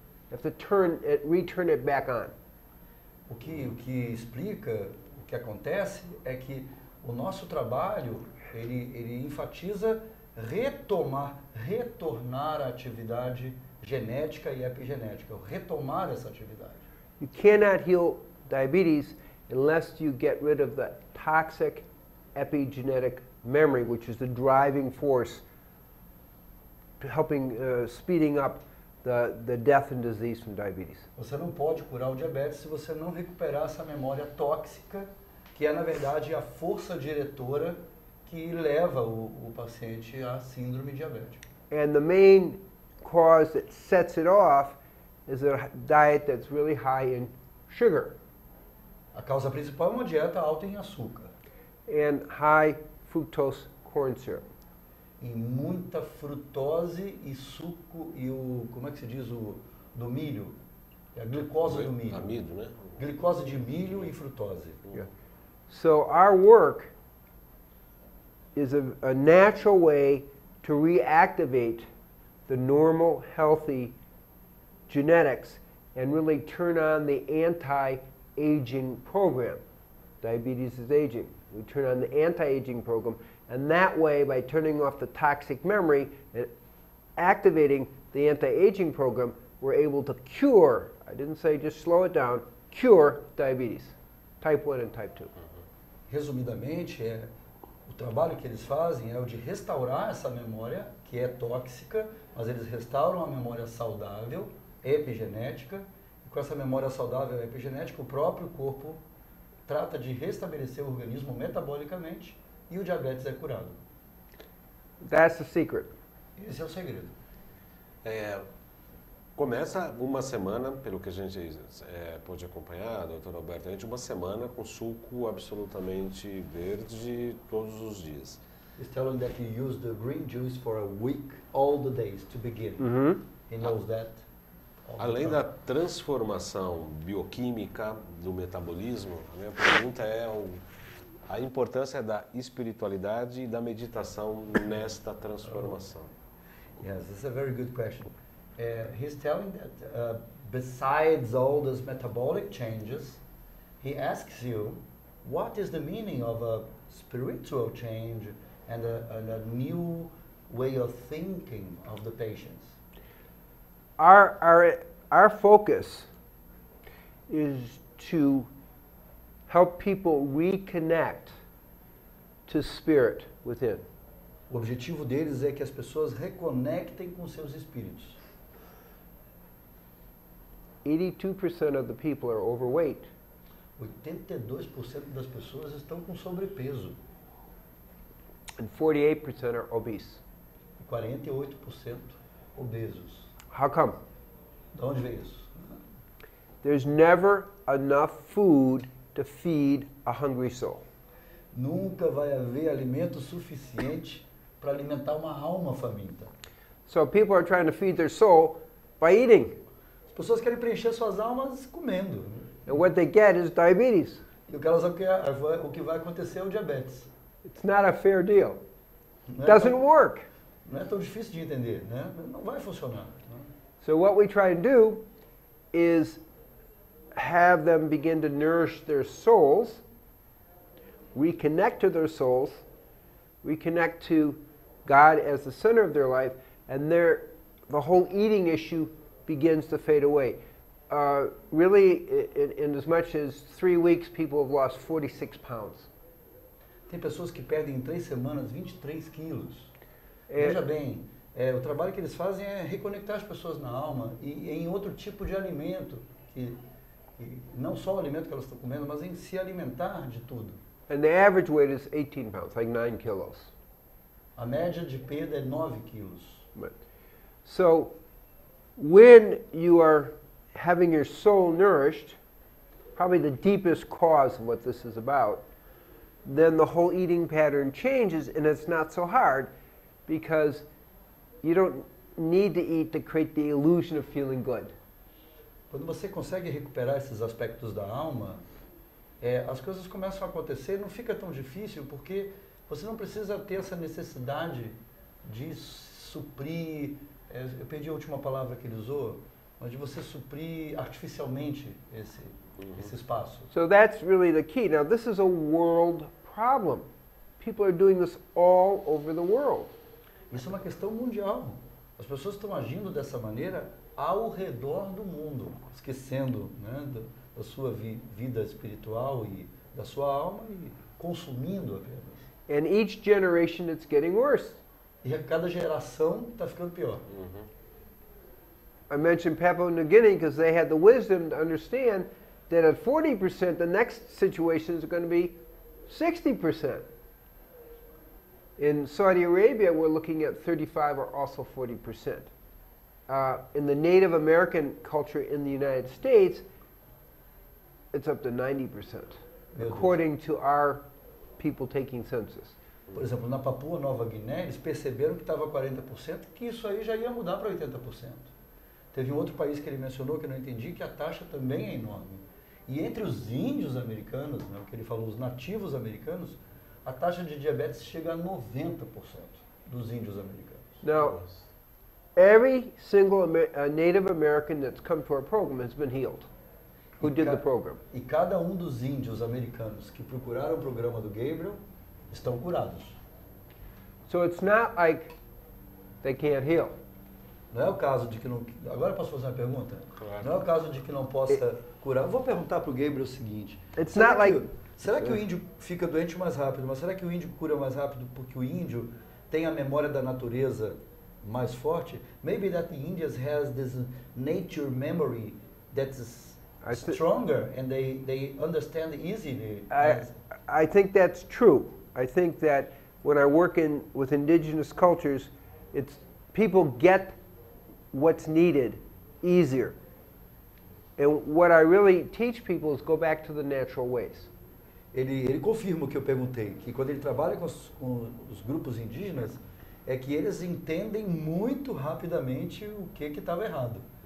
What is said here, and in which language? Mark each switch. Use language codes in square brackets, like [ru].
[en] You have to return it back on. [pt] O que explica, o que acontece é que o nosso trabalho, ele enfatiza retornar à atividade genética e epigenética, retomar essa atividade. [en] You cannot heal diabetes unless you get rid of the toxic epigenetic memory, which is the driving force to helping speeding up the death and disease from diabetes. [pt] Você não pode curar o diabetes se você não recuperar essa memória tóxica, que é na verdade a força diretora que leva o paciente à síndrome diabética. [en] And the main cause that sets it off is a diet that's really high in sugar [pt] A causa principal é uma dieta alta em açúcar [en] and high fructose corn syrup. [pt] e muita frutose e suco e como é que se diz do milho? É a glicose do milho. Amido, né? Glicose de milho e frutose. [en] Yeah. So our work is a natural way to reactivate the normal, healthy genetics and really turn on the anti-aging program. Diabetes is aging. We turn on the anti-aging program, and that way, by turning off the toxic memory and activating the anti-aging program, we're able to cure, I didn't say just slow it down, cure diabetes, type 1 and type 2. [pt] Resumidamente, o trabalho que eles fazem é o de restaurar essa memória, que é tóxica, mas eles restauram a memória saudável, epigenética, e com essa memória saudável epigenética, o próprio corpo trata de restabelecer o organismo metabolicamente e o diabetes é curado. [en] That's the secret. [pt] Esse é o segredo. Começa uma semana, pelo que a gente pôde acompanhar, doutor Alberto, a gente uma semana com suco absolutamente verde todos os dias. [en] He's telling that you use the green juice for a week, all the days to begin. He knows that. [pt] Além da transformação bioquímica do metabolismo, a minha pergunta é a importância da espiritualidade e da meditação nesta transformação. [en] Yes, that's a very good question. He's telling that besides all those metabolic changes, he asks you, what is the meaning of a spiritual change and a new way of thinking of the patients? Our focus is to help people reconnect to spirit within. [pt] O objetivo deles é que as pessoas reconectem com seus espíritos. [en] 82% of the people are overweight. [pt] 82% das pessoas estão com sobrepeso [en] And 48% are obese. [pt] e 48% obesos. [en] How come? [pt] De onde vem isso? [en] There's never enough food to feed a hungry soul. [pt] Nunca vai haver alimento suficiente para alimentar uma alma faminta. [en] So people are trying to feed their soul by eating. [pt] As pessoas querem preencher suas almas comendo. [en] And what they get is diabetes. [pt] E o que elas o que vai acontecer é o diabetes. [en] It's not a fair deal. [pt] Não é [en] Doesn't [pt] tão- [en] work. [pt] Não é tão difícil de entender, né? Não vai funcionar. Né? [en] So what we try to do is have them begin to nourish their souls, reconnect to their souls, reconnect to God as the center of their life, and the whole eating issue begins to fade away. Really, in as much as 3 weeks, people have lost 46 pounds. [pt] Tem pessoas que perdem em 3 semanas 23 quilos. É- Veja bem, o trabalho que eles fazem é reconectar as pessoas na alma e em outro tipo de alimento, que não só o alimento que elas estão comendo, mas em se alimentar de tudo. [en] And the average weight is 18 pounds, like 9 kilos. [pt] A média de perda é 9 quilos. [en] So, when you are having your soul nourished, probably the deepest cause of what this is about, then the whole eating pattern changes, and it's not so hard because you don't need to eat to create the illusion of feeling good. [pt] Quando você consegue recuperar esses aspectos da alma, as coisas começam a acontecer, não fica tão difícil, porque você não precisa ter essa necessidade de suprir, eu perdi a última palavra que ele usou, mas de você suprir artificialmente esse espaço. [en] So that's really the key. Now, this is a world problem. People are doing this all over the world. [pt] Isso é uma questão mundial. As pessoas estão agindo dessa maneira ao redor do mundo, esquecendo, né, da sua vida espiritual e da sua alma e consumindo apenas. [en] And each generation it's getting worse. [pt] E a cada geração está ficando pior. [en] I mentioned Papua New Guinea because they had the wisdom to understand that at 40%, the next situation is going to be 60%. In Saudi Arabia, we're looking at 35 or also 40%. In the Native American culture in the United States, it's up to 90%, according to our people taking census. [pt] Por exemplo, na Papua Nova Guiné, eles perceberam que estava 40%, que isso aí já ia mudar para 80%. Teve um outro país que ele mencionou que eu não entendi, que a taxa também é enorme. E entre os índios americanos, né, o que ele falou, os nativos americanos, a taxa de diabetes chega a 90% dos índios americanos. [en] Now, every single Native American that's come to our program has been healed. Who did the program? [pt] E cada um dos índios americanos que procuraram o programa do Gabriel estão curados. [en] So it's not like they can't heal. [pt] Não é o caso de que não... Agora eu posso fazer uma pergunta? Claro. Não é o caso de que não possa curar. Eu vou perguntar para o Gabriel o seguinte. [en] It's [pt] Será [en] not like... [pt] Será que o índio fica doente mais rápido? Mas será que o índio cura mais rápido porque o índio tem a memória da natureza mais forte? [en] Maybe that the Indians has this nature memory that's stronger and they understand easily. I think that's true. I think that when I work with indigenous cultures, people get what's needed easier. And what I really teach people is go back to the natural ways. [pt] Ele confirma o que eu perguntei, que quando ele trabalha com os grupos indígenas, é que eles entendem muito rapidamente o que estava errado.